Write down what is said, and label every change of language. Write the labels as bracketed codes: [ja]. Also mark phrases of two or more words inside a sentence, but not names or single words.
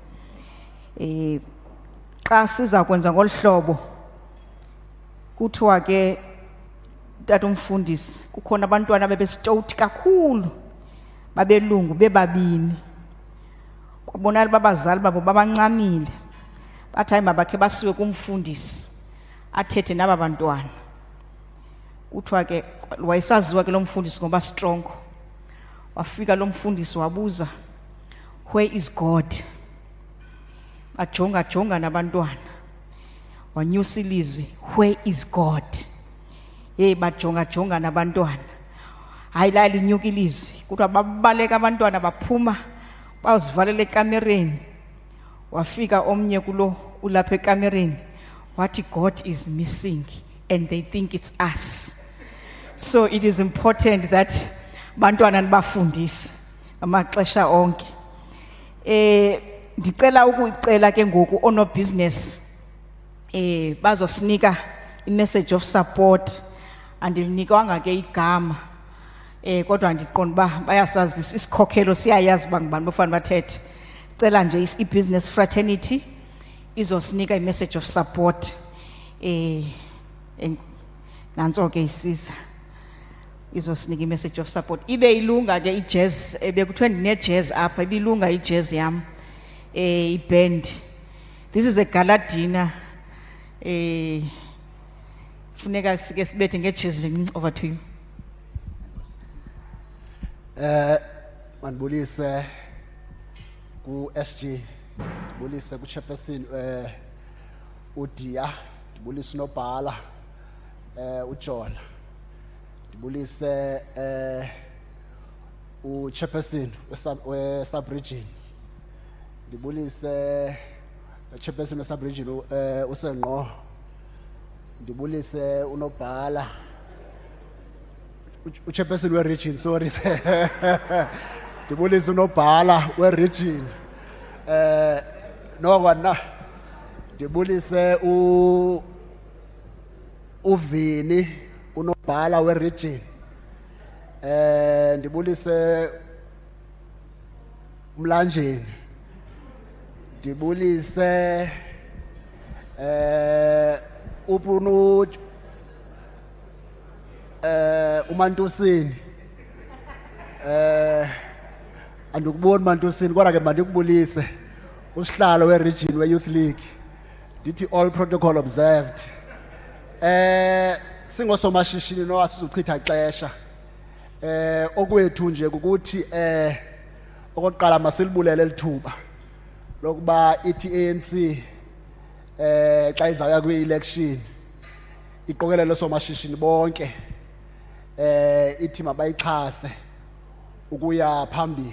[xh] xa siza kwenza ngolhlobo kuthiwa ke tata umfundisi kukhona abantwana bebesitoti kakhulu babelungu bebabini kwabonala babazali babo babancamile bathi hayi mabakhe basiwe kumfundisi athethe naba bantwana kuthiwa ke wayesaziwa ke lo mfundisi ngoba strong. Wafika lo mfundisi wabuza, [en] where is God? [xh] Ajonga nabantwana. Wanyusa ilizwi, [en] where is God? [xh] Bajonga nabantwana. Hayi la linyuka ilizwi. Kuthiwa babaleka abantwana baphuma bazivalela ekamereni. Wafika omnye kulo ulapha ekamereni. [en] Wathi God is missing and they think it's us. So it is important that [xh] bantwana nibafundise amaxesha onke. Ndicela ukucela ke ngoku ono business bazosinika i- [en] message of support [xh] andilinikwanga ke igama kodwa ndiqonda uba bayasazi isikhokhelo siyayazi uba ngubani bofana bathethe. Cela nje i- [en] business fraternity [xh] izosinika i- [en] message of support [xh] nantso ke isiza izosinika i- [en] message of support. [xh] Ibe ilunga ke i-jazz bekuthiwe ndine-jazz apha ibilunga i-jazz yam i-band. [en] This is a gala dinner [xh] Funeka sike sibethe ngejezi [en] over to you. [xh] Mandibulise ku SG, ndibulise ku chairperson uDia, ndibulise uNobhala uJola, ndibulise uchairperson we sub-region, ndibulise chairperson we sub-region uSengqo, ndibulise uNobhala uchairperson we region, sorry ndibulise uNobhala we region, nokwana ndibulise uVini uNobhala we region, ndibulise Mlanjeni, ndibulise upunu uMantusini, andikuboni Mantusini kodwa ke mandikubulise usihlalo we region we [en] youth league, [xh] ndithi [en] all protocol observed. [xh] Singosomashishini no asizuchitha ixesha, okwethu nje ukuthi okokuqala masilibulele lithuba lokuba ithi ANC xa izaya kwi-election iqokelelo somashishini bonke ithi mabayixhase ukuya phambili.